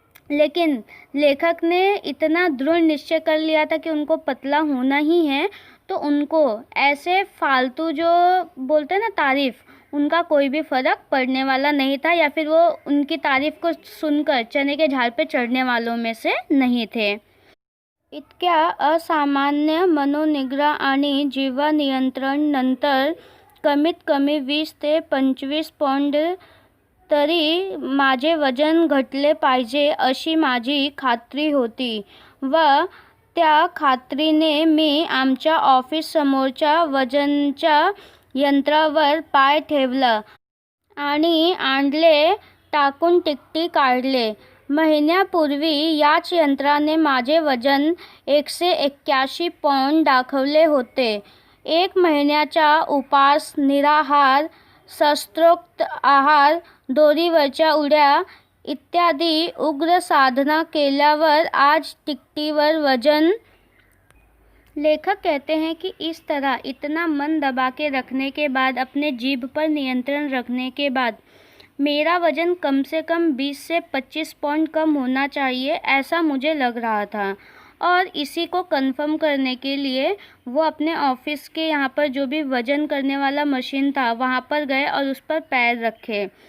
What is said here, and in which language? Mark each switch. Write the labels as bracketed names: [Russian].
[Hindi] लेकिन लेखक ने इतना दृढ़ निश्चय कर लिया था कि उनको पतला होना ही है, तो उनको ऐसे फालतू जो बोलते हैं ना तारीफ़, उनका कोई भी फ़र्क पड़ने वाला नहीं था, या फिर वो उनकी तारीफ़ को सुनकर चने के झाड़ पे चढ़ने वालों में से नहीं थे। [Marathi] इतक्या असामान्य मनोनिग्रह आणि जीवा नियंत्रण नंतर कमीत कमी 20 ते 25 पौंड तरी माझे वजन घटले पाहिजे अशी माझी खात्री होती व त्या खात्रीने मी आमच्या ऑफिससमोरच्या वजनच्या यंत्रावर पाय ठेवला आणि आणले टाकून टिकटी काढले. महिन्यापूर्वी याच यंत्राने माझे वजन 181 पौंड दाखवले होते. 1 महिन्याचा उपास, निराहार, शास्त्रोक्त आहार, दोरीवरच्या उड्या इत्यादी उग्र साधना केल्यावर आज टिकटीवर वजन। [Hindi] लेखक कहते हैं कि इस तरह इतना मन दबा के रखने के बाद, अपने जीभ पर नियंत्रण रखने के बाद मेरा वज़न कम से कम 20 से 25 पौंड कम होना चाहिए, ऐसा मुझे लग रहा था। और इसी को कंफर्म करने के लिए वो अपने ऑफिस के यहाँ पर जो भी वज़न करने वाला मशीन था वहाँ पर गए और उस पर पैर रखे।